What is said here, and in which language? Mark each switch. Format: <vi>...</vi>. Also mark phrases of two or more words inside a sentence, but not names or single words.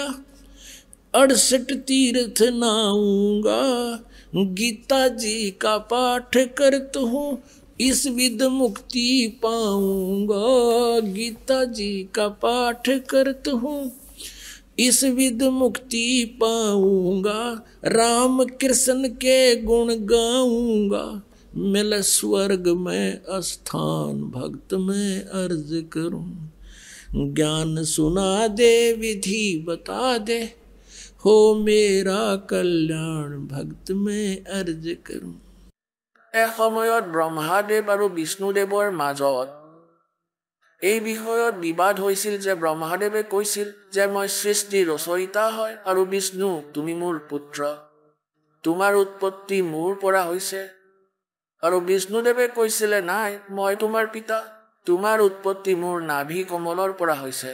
<hi>68 तीर्थ नाऊंगा, गीता जी का पाठ करता हूँ इस विध मुक्ति पाऊंगा, गीता जी का पाठ करता हूँ इस विध मुक्ति पाऊंगा, राम कृष्ण के गुण गाऊंगा, मिल स्वर्ग में स्थान भक्त में अर्ज करूं। ज्ञान सुना दे विधि बता दे, हो मेरा कल्याण भक्त में अर्ज करूं।</hi> <as>এসময়ত ব্ৰহ্মাদেৱ আৰু বিষ্ণুদেৱৰ মাজত এই বিষয়ত বিবাদ হৈছিল যে ব্ৰহ্মাদেৱে কৈছিল যে মই সৃষ্টিৰ ৰচয়িতা হয় আৰু বিষ্ণু তুমি মোৰ পুত্ৰ, তোমাৰ উৎপত্তি মোৰ পৰা হৈছে, আৰু বিষ্ণুদেৱে কৈছিলে নাই মই তোমাৰ পিতা, তোমাৰ উৎপত্তি মোৰ নাভি কমলৰ পৰা হৈছে।</as>